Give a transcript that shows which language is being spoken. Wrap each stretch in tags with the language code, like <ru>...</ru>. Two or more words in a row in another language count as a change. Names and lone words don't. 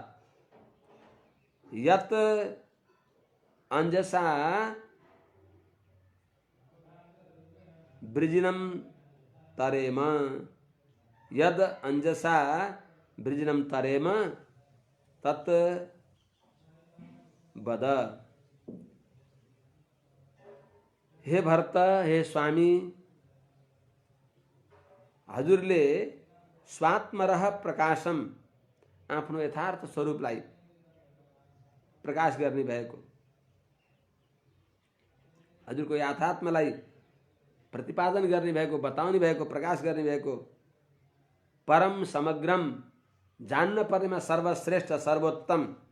<sa>यत अंजसा वृजिनं तरेम, यद अंजसा वृजिनं तरेम तत् वद।</sa> <ne>हे भरत, हे स्वामी, हजुरले</ne> <sa>स्वात्मरह प्रकाशम</sa> <ne>आफ्नो यथार्थ स्वरूपलाई प्रकाश गर्ने भएको, हजुरको यथात्मलाई प्रतिपादन गर्ने भएको, बताउने भएको, प्रकाश गर्ने भएको,</ne> <sa>परम समग्रम</sa> <ne>जान्न पर्नेमा सर्वश्रेष्ठ सर्वोत्तम</ne>